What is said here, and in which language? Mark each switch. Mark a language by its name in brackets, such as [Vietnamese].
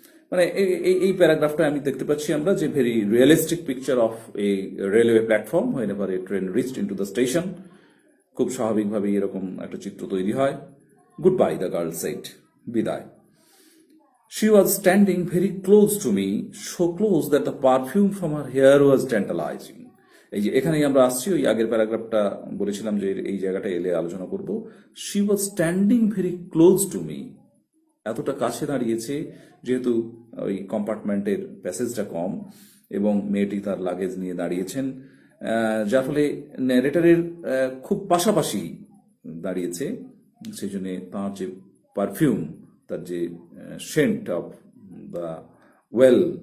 [Bangla] মানে এই প্যারাগ্রাফটা আমি দেখতে পাচ্ছি আমরা যে [English] Very realistic picture of a railway platform whenever a train reached into the station. [Bangla] খুব স্বাভাবিকভাবেই এরকম একটা চিত্র তৈরি হয়। [English] Goodbye, the girl said, বিদায়। She was standing very close to me, so close that the perfume from her hair was tantalizing. [Bangla] এই যে এখানেই আমরা আসছি, ওই আগের প্যারাগ্রাফটা বলেছিলাম যে এই জায়গাটা এলে আলোচনা করব। [English] She was standing very close to me, [Bangla] এতটা কাছে দাঁড়িয়েছে, যেহেতু ওই কম্পার্টমেন্টের প্যাসেজটা কম এবং মেয়েটি তার লাগেজ নিয়ে দাঁড়িয়েছেন, যার ফলে ন্যারেটরের খুব পাশাপাশি দাঁড়িয়েছে, সেই জন্য তাঁর যে পারফিউম, তার যে [English] scent of the oil